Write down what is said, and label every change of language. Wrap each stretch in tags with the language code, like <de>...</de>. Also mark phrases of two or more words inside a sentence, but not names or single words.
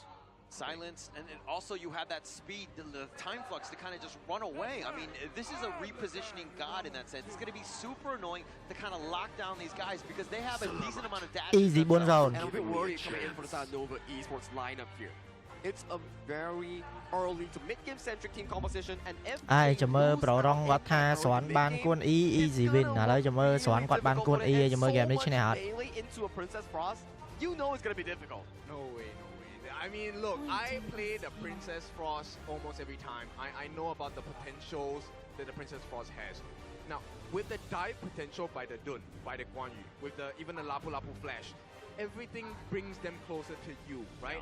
<en>Silence, and then also you have that speed, the time flux to kind of just run away. I mean, this is a repositioning god in that sense. It's going to be super annoying to kind of lock down these guys because they have a decent amount of dash. Easy 4 zone. And a bit worried coming in for the side of Nova Esports lineup here. It's a very early to mid-game centric team composition, and if</en> <km>ចាំមើលប្រូរងគាត់ថាស្រាន់បានគួន E</km> <en>easy win</en> <km>ឥឡូវចាំមើលស្រាន់គាត់បានគួន E ចាំមើល game នេះឈ្នះអត់</km> <en>melee into a Princess Frost, you know it's going to be difficult. No way, no way. I mean, look, I play the Princess Frost almost every time. I know about the potentials that the Princess Frost has. Now, with the dive potential by the Dun, by the Guan Yu, with even the Lapu Lapu Flash, everything brings them closer to you, right?</en>